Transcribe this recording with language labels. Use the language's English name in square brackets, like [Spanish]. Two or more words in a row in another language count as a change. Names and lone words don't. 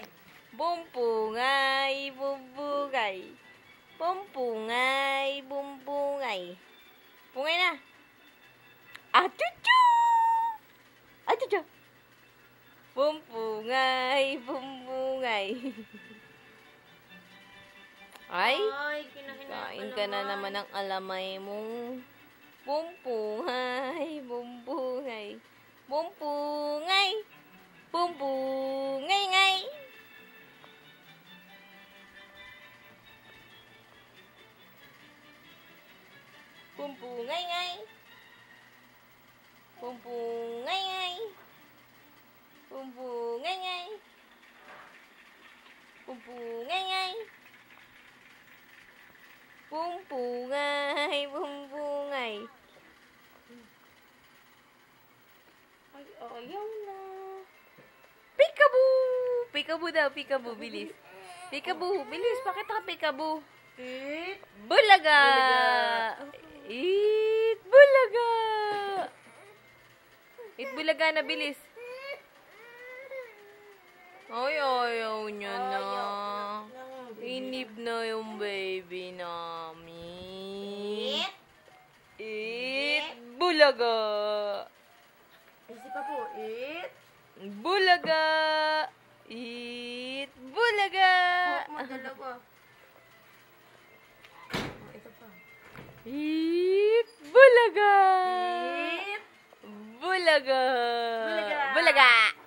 [Filipino] Pumpungay, pumpungay. Pumpungay, pumpungay. Pumpungay na. Achoo! Achoo! Pumpungay, pumpungay. Ay, kain ka na naman ng alamay mo. Pumpungay, pumpungay. Pumpungay. Pumpungay, ngay. Pumpungay, ngay. Pumpungay, ngay. Pumpungay, ngay. Pumpungay, ngay. Pumpungay, pumpungay. Ay, ayaw na. Peekaboo! Peekaboo daw, peekaboo, bilis. Peekaboo, bilis, pakita ka peekaboo. Bulaga! Eat bulaga! Eat bulaga na, bilis. Ay, ayaw niya na. Ayaw. Inip na yung baby namin. Eat. Bulaga. Isa pa po. Eat. Bulaga. Eat. Bulaga. Hawak mo dalawa. Ito pa. Eat. Bulaga. Eat. Bulaga. Bulaga. Bulaga.